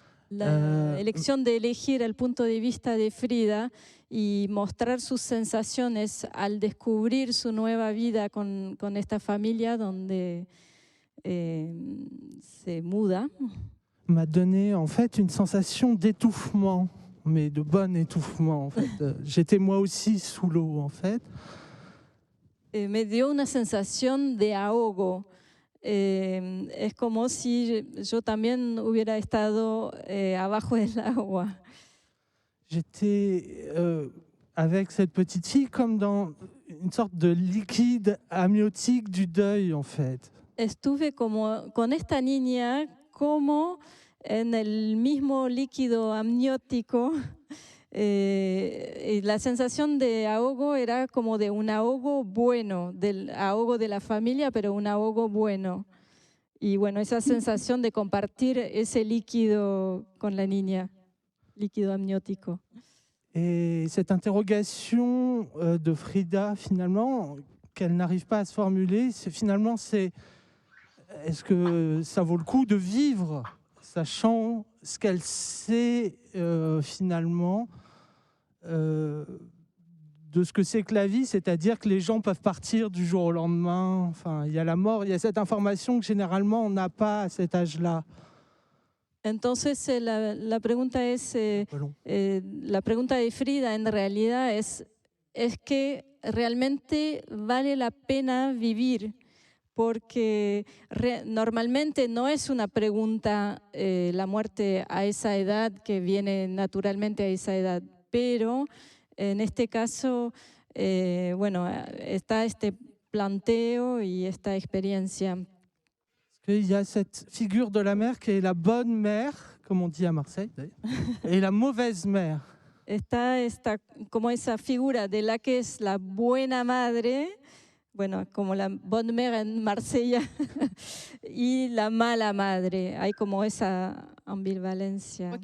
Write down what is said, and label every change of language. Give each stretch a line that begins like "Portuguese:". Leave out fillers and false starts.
Spanish: La elección de elegir el punto de vista de Frida y mostrar sus sensaciones al descubrir su nueva vida con esta familia donde se muda,
French: m'a donné en fait une sensation d'étouffement, mais de bon étouffement en fait. J'étais moi aussi sous l'eau en fait.
Spanish: Me dio una sensación de ahogo. Es como si yo también hubiera estado abajo del agua.
French: J'étais avec cette petite fille comme dans une sorte de liquide amniotique du deuil en fait.
Spanish: Estuve como con esta niña como en el mismo líquido amniótico. Y la sensación de ahogo era como de un ahogo bueno, del ahogo de la familia, pero un ahogo bueno. Y bueno, esa sensación de compartir ese líquido con la niña, líquido amniótico.
French: Et cette interrogation de Frida, finalement, qu'elle n'arrive pas à se formuler, c'est est-ce que ça vaut le coup de vivre, sachant ce qu'elle sait finalement de ce que c'est que la vie, c'est-à-dire que les gens peuvent partir du jour au lendemain. Enfin, il y a la mort, il y a cette information que généralement on n'a pas à cet âge-là.
Spanish: Entonces la pregunta es, la pregunta de Frida en realidad es que realmente vale la pena vivir, porque normalmente no es una pregunta la muerte a esa edad que viene naturalmente a esa edad, pero en este caso, bueno, está este planteo y esta experiencia.
French: Il y a cette figure de la mère qui est la bonne mère, comme on dit à Marseille, et la mauvaise mère.
Spanish: Está como esa figura de la que es la buena madre, bueno, como
French: la bonne mère
Spanish: en Marsella, y la mala madre. Hay como esa ambivalencia.